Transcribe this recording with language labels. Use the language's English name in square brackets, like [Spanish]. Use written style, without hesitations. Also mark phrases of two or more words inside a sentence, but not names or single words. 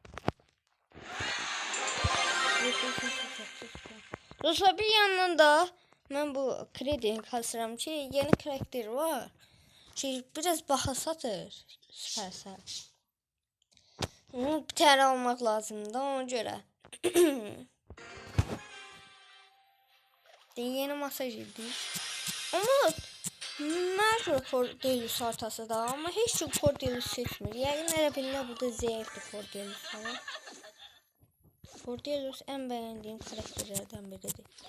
[Azerbaijani] Dostlar, bir yandan da mən bu kredini kasıram ki, yeni karakter var. Biraz baha satır Süpersel. Bir tane almaq lazımdır ona görə. Yeni masaj edik. Ama Merhaba Cordelus haritası da, ama heç kim Cordelus seçmir. Yəqin elə bilirlər burada zəifdir Cordelus falan. Cordelus ən bəyəndiyim karakterlərdən biridir.